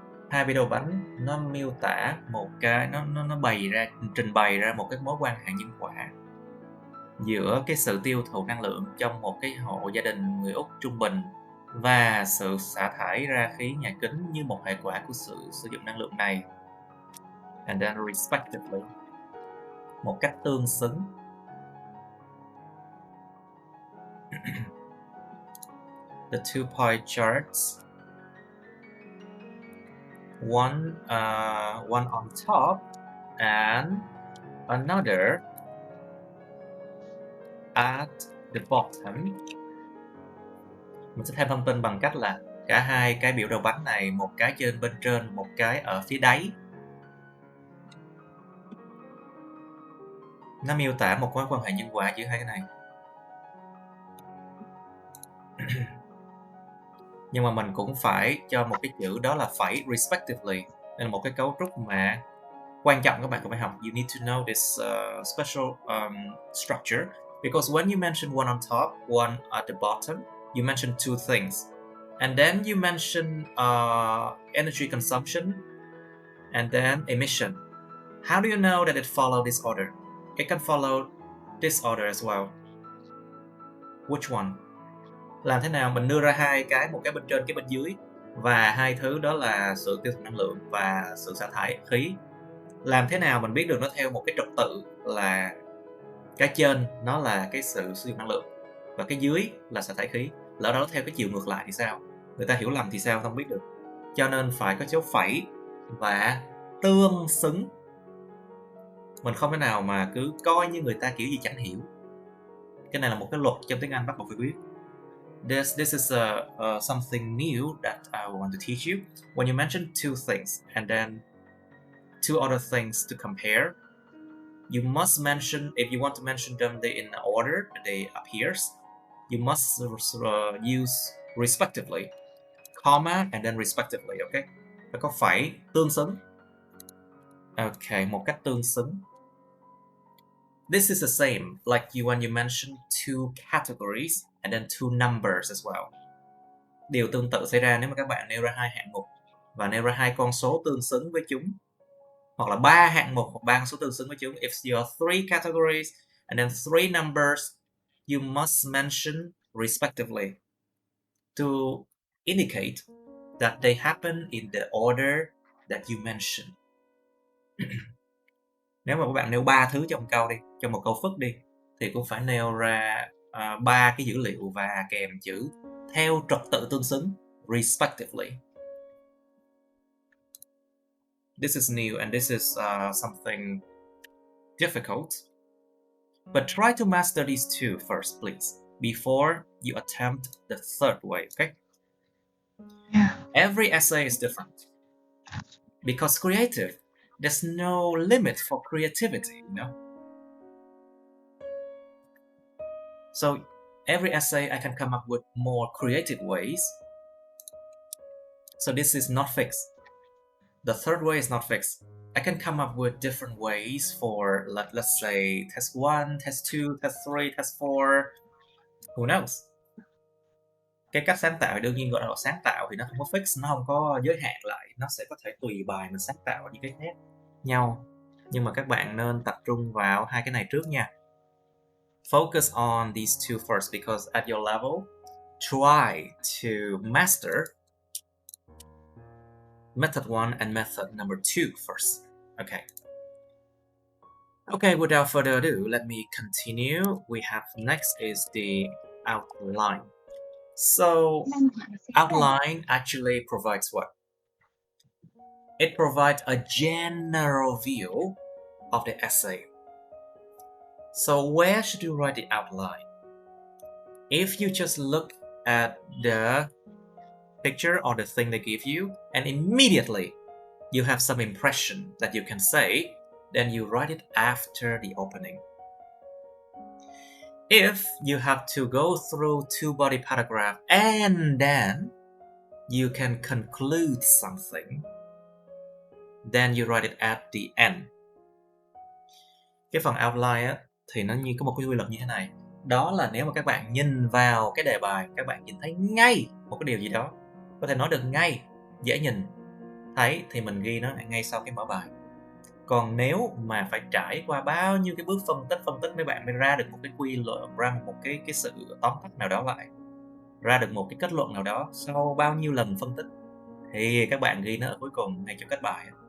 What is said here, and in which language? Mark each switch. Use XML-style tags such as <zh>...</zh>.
<vi>Hai video bánh nó miêu tả một cái, nó bày ra, trình bày ra một cái mối quan hệ nhân quả giữa cái sự tiêu thụ năng lượng trong một cái hộ gia đình người Úc trung bình và sự xả thải ra khí nhà kính như một hệ quả của sự sử dụng năng lượng này.</vi> <en>And then respectively,</en> <vi>một cách tương xứng.</vi> <en>The 2 pie charts, one on top and another at the bottom.</en> <vi>Mình sẽ thêm thông tin bằng cách là cả hai cái biểu đồ bánh này, một cái trên bên trên, một cái ở phía đáy. Nó miêu tả một mối quan hệ nhân quả giữa hai cái này. Nhưng mà mình cũng phải cho một cái chữ đó là phải respectively. Đây là một cái cấu trúc mà quan trọng các bạn cũng phải học.</vi> <en>You need to know this special structure, because when you mention one on top, one at the bottom, you mention two things, and then you mention energy consumption and then emission. How do you know that it follows this order? It can follow this order as well. Which one?</en> <vi>Làm thế nào mình đưa ra hai cái, một cái bên trên, cái bên dưới, và hai thứ đó là sự tiêu thụ năng lượng và sự xả thải khí. Làm thế nào mình biết được nó theo một cái trật tự là cái trên nó là cái sự sử dụng năng lượng và cái dưới là xả thải khí. Lỡ đó theo cái chiều ngược lại thì sao? Người ta hiểu lầm thì sao? Không biết được. Cho nên phải có dấu phẩy và tương xứng. Mình không thể nào mà cứ coi như người ta kiểu gì chẳng hiểu. Cái này là một cái luật trong tiếng Anh bắt buộc phải biết.</vi> <en>This is something new that I want to teach you. When you mention two things and then two other things to compare, you must mention, if you want to mention them in the order that they appears, you must use respectively, comma and then respectively, okay?</en> <vi>Phải có phẩy tương xứng. Okay, một cách tương xứng.</vi> <en>This is the same like when you mention two categories and then two numbers as well.</en> <vi>Điều tương tự xảy ra nếu mà các bạn nêu ra hai hạng mục và nêu ra hai con số tương xứng với chúng, hoặc là ba hạng mục hoặc ba con số tương xứng với chúng.</vi> <en>If you have three categories and then three numbers, you must mention respectively to indicate that they happen in the order that you mentioned.</en> <vi>Nếu mà các bạn nêu 3 thứ trong câu đi, trong một câu phức đi, thì cũng phải nêu ra 3 cái dữ liệu và kèm chữ theo trật tự tương xứng, respectively.</vi> <en>This is new and this is something difficult. But try to master these two first, please, before you attempt the third way, okay? Yeah. Every essay is different. Because creative, there's no limit for creativity, you know? So every essay I can come up with more creative ways. So this is not fixed. The third way is not fixed. I can come up with different ways for, let's say, test 1, test 2, test 3, test 4. Who knows?</en> <vi>Cái cách sáng tạo đương nhiên gọi là sáng tạo thì nó không có fix, nó không có giới hạn lại. Nó sẽ có thể tùy bài mình sáng tạo những cái khác nhau. Nhưng mà các bạn nên tập trung vào hai cái này trước nha.</vi> <en>Focus on these two first because at your level, try to master method 1 and method number 2 first. Okay. Okay, without further ado, let me continue. We have next is the outline. So, outline actually provides what? It provides a general view of the essay. So where should you write the outline? If you just look at the picture or the thing they give you and immediately you have some impression that you can say, then you write it after the opening. If you have to go through two body paragraph and then you can conclude something, then you write it at the end.</en> <vi>Cái phần outline á, thì nó như có một cái quy luật như thế này. Đó là nếu mà các bạn nhìn vào cái đề bài, các bạn nhìn thấy ngay một cái điều gì đó, có thể nói được ngay, dễ nhìn thấy, thì mình ghi nó ngay sau cái mở bài. Còn nếu mà phải trải qua bao nhiêu cái bước phân tích mấy bạn mới ra được một cái quy luật, ra một cái sự tóm tắt nào đó lại, ra được một cái kết luận nào đó sau bao nhiêu lần phân tích, thì các bạn ghi nó ở cuối cùng ngay trong kết bài.</vi>